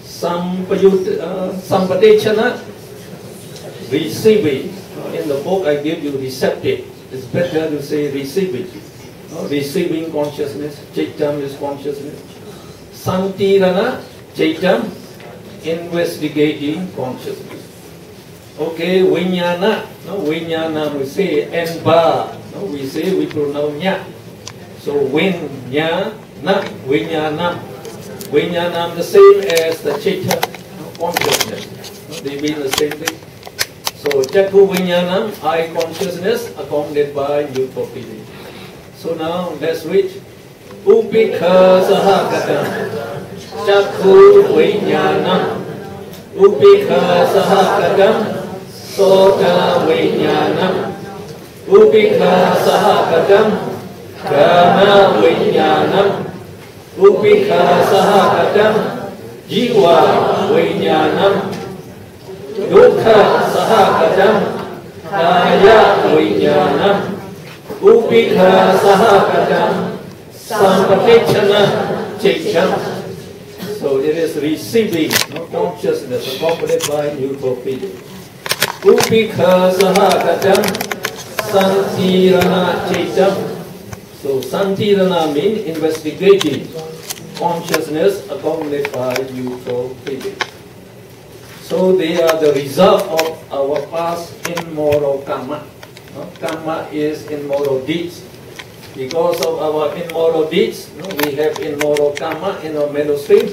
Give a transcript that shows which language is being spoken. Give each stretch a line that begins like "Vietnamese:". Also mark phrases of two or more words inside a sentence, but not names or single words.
English: Sampadechana, receiving. In the book I give you receptive. It's better to say receiving. Receiving consciousness. Chaitam is consciousness.
Pali: Santirana, chaitam,
English: investigating consciousness. Okay, vinyana. Vinyana we say enba. We say we pronounce nya. So
Pali: vinyana, vinyanam.
English: Vinyanam the same as the chaita consciousness. They mean the same thing.
Pali: So chakku vinyanam,
English: eye consciousness accompanied by neutral feeling. So now let's read.
Pali: Upekha sahagatam. Chakku vinyanam. Upekha sahagatam. Sota vinyanam. Upekha sahagatam. Ghana vinyanam. Upekha sahagatam. Jiva vinyanam. Dukkha sahagatam. Kaya vinyanam. Upekha sahagatam. Sampadechana chaitam.
English: So it is receiving consciousness accompanied by neutral feeling.
Pali: Upekha sahagatam. Santirana chaitam.
English: So santirana means investigating consciousness accompanied by neutral feeling. So they are the result of our past immoral karma. Karma is immoral deeds. Because of our immoral deeds, we have immoral karma in our mental stream.